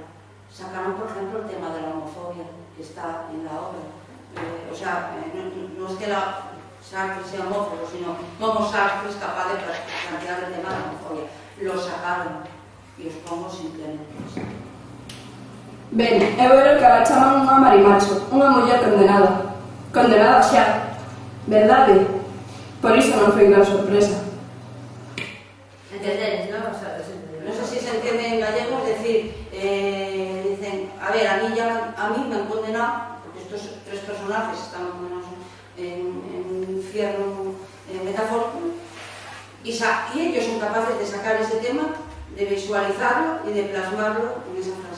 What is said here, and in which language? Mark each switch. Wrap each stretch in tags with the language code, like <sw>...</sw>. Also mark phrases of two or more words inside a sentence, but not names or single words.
<es>Sacaron, por ejemplo, el tema de la homofobia, que está en la obra. O sea, no es que Sartre sea homófobo, sino cómo Sartre es capaz de plantear el tema de la homofobia. Lo sacaron, y os pongo simplemente eso.</es> <gl>Ben, eu era o que agachaban unha marimacho, unha muller condenada. Condenada xa. Verdade? Por iso non foi gran sorpresa.</gl> <es>¿Entenderéis, no? O sea, No sé si se entiende en gallego, es decir, dicen, a ver, a mí me han condenado, porque estos tres personajes están condenados en infierno metafórico, y ellos son capaces de sacar ese tema, de visualizarlo y de plasmarlo en esa frase.</es>